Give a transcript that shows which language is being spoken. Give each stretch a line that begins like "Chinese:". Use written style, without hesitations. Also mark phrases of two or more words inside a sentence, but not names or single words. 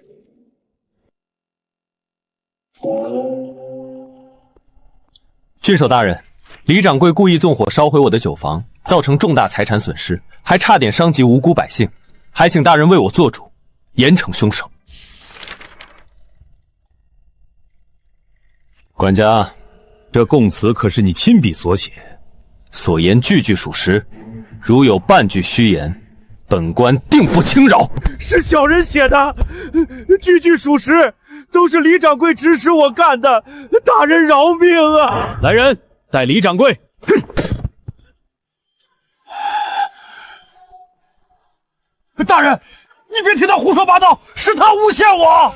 Chinese: 郡守大人，李掌櫃故意縱火燒毀我的酒坊，造成重大財產損失，還差點傷及無辜百姓，還請大人為我做主，嚴懲兇手。管家，這供词可是你親筆所寫，所言句句属實，如有半句虛言，本官定不轻饶。是小人写的，句句属實，都是李掌柜指使我干的，大人饶命啊！来人，带李掌柜。大人，你别听他胡说八道，是他诬陷我。